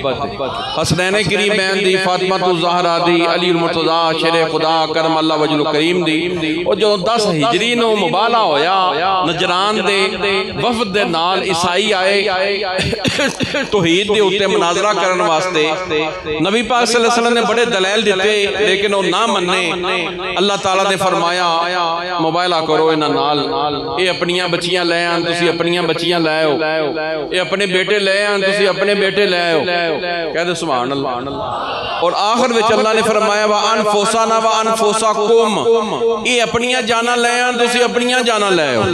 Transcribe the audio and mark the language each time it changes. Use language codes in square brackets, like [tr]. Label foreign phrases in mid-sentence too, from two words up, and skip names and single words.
[pa] حسنین کریمین دی، فاطمہ زہرا دی، علی مرتضیٰ شیرِ خدا [ar] كرم الله وجهه الكريم [pa] دی. اور جو 10 ہجری نوں مباہلہ ہویا نجران دے وفد دے نال عیسائی آئے توحید دے اتے مناظرہ کرن واسطے. نبی پاک [ar] صلى الله عليه وسلم [pa] نے بڑے دلائل دتے لیکن او نہ منے. اللہ تعالیٰ نے فرمایا موبائلہ کرو انہاں نال، ایہہ اپنیاں بچیاں لے آن، تسیں اپنیاں بچیاں لے آؤ، ایہہ اپنے بیٹے لے آن، تسیں اپنے بیٹے لے آؤ, ये अपने बेटे लै आन, तुसीं अपने बेटे लै आओ। کہہ دے [ar] سبحان الله. [pa] اور آخر وچ اللہ نے فرمایا [ar] وأنفسنا وأنفسكم, [pa] ایہہ اپنیاں جاناں لے آن، تسیں اپنیاں جاناں لے آؤ.